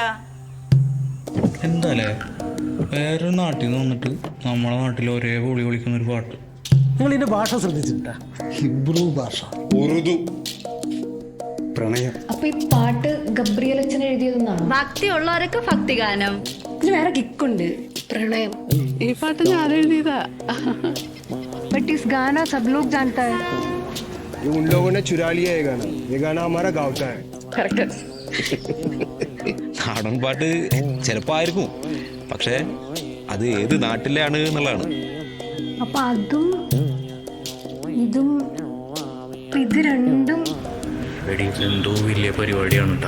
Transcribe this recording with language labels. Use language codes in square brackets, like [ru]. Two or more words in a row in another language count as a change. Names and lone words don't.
[ml] എന്താലേ വേറൊരു നാട്ടിൽ നിന്ന് വന്നിട്ട് നമ്മളെ നാട്ടിൽ ഒരേ പൊളി വിളിക്കുന്ന ഒരു പാട്ട്. നിങ്ങൾ ഇതിന്റെ ഭാഷ ശ്രദ്ധിച്ചിട്ടാ? ഹിബ്രു ഭാഷ, ഉറുദു, പ്രണയം. അപ്പൊ ഈ പാട്ട് ഗബ്രിയേൽ അച്ഛൻ എഴുതിയതെന്നാണ്? ഭക്തി ഉള്ളവരൊക്കെ ഭക്തിഗാനം. ഇതിന് വേറെ കിക്കുണ്ട്, പ്രണയം. ഈ പാട്ട് ഞാൻ എഴുതിയതാ. [hi] बट इस गाना सब लोग जानता है. ये उन लोगों ने चुरा लिया ये गाना हमारा गाँव का है. [ml] നാടൻ പാട്ട് ചിലപ്പോ ആയിരിക്കും, പക്ഷെ അത് ഏത് നാട്ടിലാണ് എന്നുള്ളതാണ്. അപ്പൊ അതും ഇതും ഇത് രണ്ടും എന്തോ വലിയ പരിപാടിയാണ് കേട്ടോ.